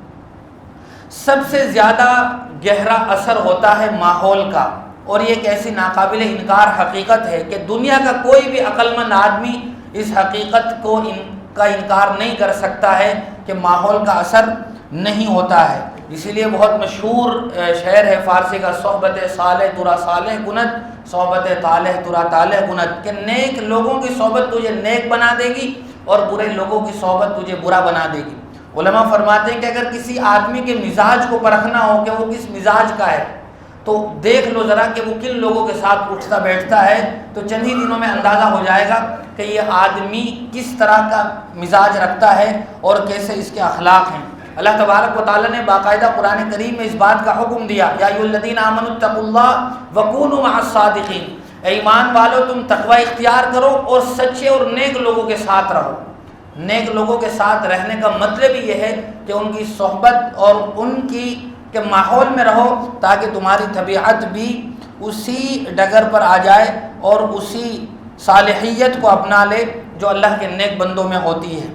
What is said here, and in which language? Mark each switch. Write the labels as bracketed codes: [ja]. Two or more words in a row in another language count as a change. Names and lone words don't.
[ur] سب سے زیادہ گہرا اثر ہوتا ہے ماحول کا، اور یہ ایک ایسی ناقابل انکار حقیقت ہے کہ دنیا کا کوئی بھی عقل مند آدمی اس حقیقت کا انکار نہیں کر سکتا ہے کہ ماحول کا اثر نہیں ہوتا ہے۔ اسی لیے بہت مشہور شعر ہے فارسی کا، [fa] صحبت صالح ترا صالح کند، صحبت طالح ترا طالح کند، [ur] کہ نیک لوگوں کی صحبت تجھے نیک بنا دے گی اور برے لوگوں کی صحبت تجھے برا بنا دے گی۔ علماء فرماتے ہیں کہ اگر کسی آدمی کے مزاج کو پرکھنا ہو کہ وہ کس مزاج کا ہے تو دیکھ لو ذرا کہ وہ کن لوگوں کے ساتھ اٹھتا بیٹھتا ہے، تو چند ہی دنوں میں اندازہ ہو جائے گا کہ یہ آدمی کس طرح کا مزاج رکھتا ہے اور کیسے اس کے اخلاق ہیں۔ اللہ تبارک و تعالیٰ نے باقاعدہ قرآن کریم میں اس بات کا حکم دیا، [ar] یا ایھا الذین آمنوا اتقوا اللہ وکونوا مع الصادقین، [ur] اے ایمان والو تم تقوی اختیار کرو اور سچے اور نیک لوگوں کے ساتھ رہو۔ نیک لوگوں کے ساتھ رہنے کا مطلب یہ ہے کہ ان کی صحبت اور ان کی کہ ماحول میں رہو تاکہ تمہاری طبیعت بھی اسی ڈگر پر آ جائے اور اسی صالحیت کو اپنا لے جو اللہ کے نیک بندوں میں ہوتی ہے۔